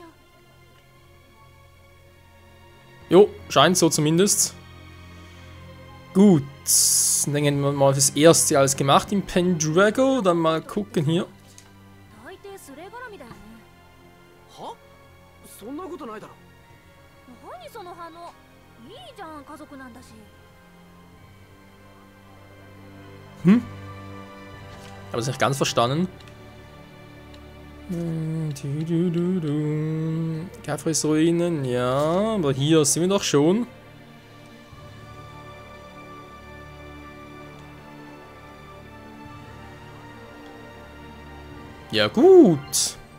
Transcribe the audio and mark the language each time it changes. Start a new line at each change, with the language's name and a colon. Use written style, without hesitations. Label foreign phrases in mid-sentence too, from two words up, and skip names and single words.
German: Jo, scheint so zumindest. Gut, dann denken wir mal das erste alles gemacht im Pendragon. Dann mal gucken hier.
Japanese: 大抵それ絡みだよね。は？そんなことないだろ。何その反応。いいじゃん、家族なんだし。
German: Hm? Habe das nicht ganz verstanden. Kafris Ruinen, ja, aber hier sind wir doch schon. Ja gut.